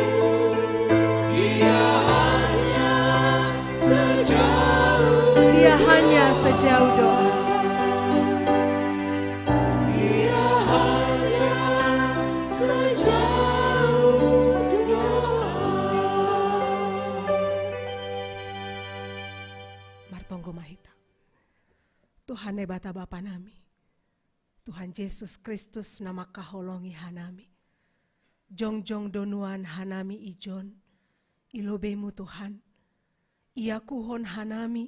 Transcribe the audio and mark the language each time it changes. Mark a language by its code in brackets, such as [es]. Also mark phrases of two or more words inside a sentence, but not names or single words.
[id] Dia hanya sejauh. Dia hanya sejauh doa. Dia hanya sejauh doa. [bts] Martonggo mahita. Tuhan nebata Bapa nami. Tuhan Yesus Kristus nama kaholongi hanami. Jongjong donuan hanami ijon. Ilobemu Tuhan. Ia kuhon hanami.